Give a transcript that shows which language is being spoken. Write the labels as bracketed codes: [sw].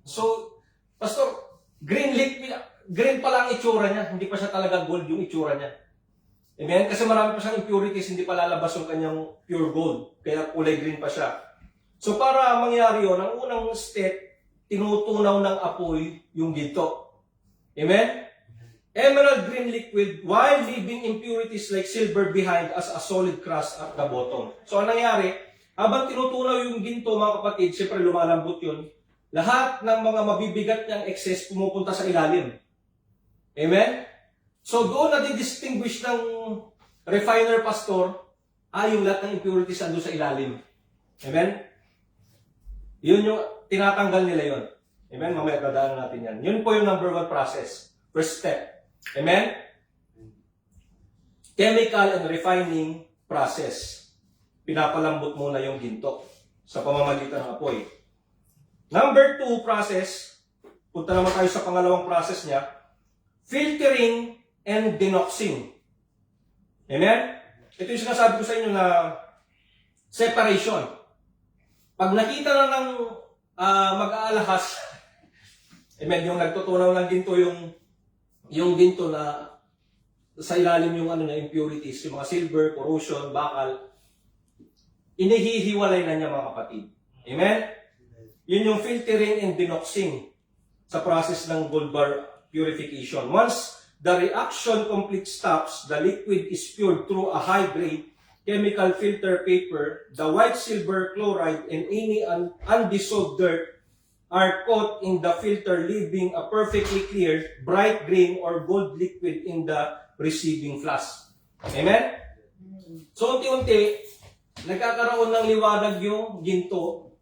[tl] So, Pastor, green liquid, green pa lang itsura niya, hindi pa siya talaga gold yung itsura niya. Amen? Kasi marami pa siyang impurities, hindi pa lalabas yung kanyang pure gold. Kaya kulay green pa siya. So para mangyari yun, ang unang step, tinutunaw ng apoy yung ginto. Amen? [en] Emerald green liquid while leaving impurities like silver behind as a solid crust at the bottom. [tl] So ang nangyari, habang tinutunaw yung ginto mga kapatid, siyempre lumalambot yun, lahat ng mga mabibigat niyang excess pumupunta sa ilalim. Amen? So doon nadi-distinguish ng refiner pastor, yung lahat ng impurities andun sa ilalim. Amen? Yun yung tinatanggal nila yun. Amen? Mamaya dadaanan natin yan. Yun po yung number 1 process. First step. Amen? [en] Chemical and refining process. [tl] Pinapalambot muna yung ginto sa pamamagitan ng apoy. Number 2 process, punta naman tayo sa pangalawang process niya, filtering and denoxing. Amen? Ito yung sinasabi ko sa inyo na separation. Pag nakita na ng mag-aalahas, amen, yung nagtutunaw ng ginto, yung ginto na sa ilalim yung impurities, yung mga silver, corrosion, bakal, inihihiwalay na niya mga kapatid. Amen? Yun yung filtering and denoxing sa process ng gold bar purification. [en] Once the reaction complete stops, the liquid is poured through a high-grade chemical filter paper. The white silver chloride and any undissolved dirt are caught in the filter, leaving a perfectly clear, bright green or gold liquid in the receiving flask. Amen? [tl] So, unti-unti, nagkakaroon ng liwanag yung ginto.